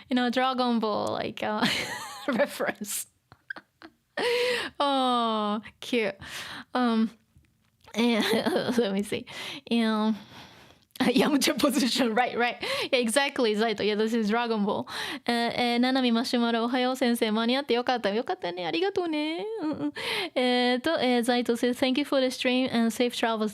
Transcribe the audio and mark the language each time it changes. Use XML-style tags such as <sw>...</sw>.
<en>Dragon Ball like reference. Oh, cute. And let me see. Yamcha position, right. Yeah, exactly, Zaito. Yeah, this is Dragon Ball.</en> <ja>ななみマシュマロ、おはよう先生、間に合ってよかったね。ありがとうね。</ja> <en>Zaito says, thank you for the stream and safe travels.</en>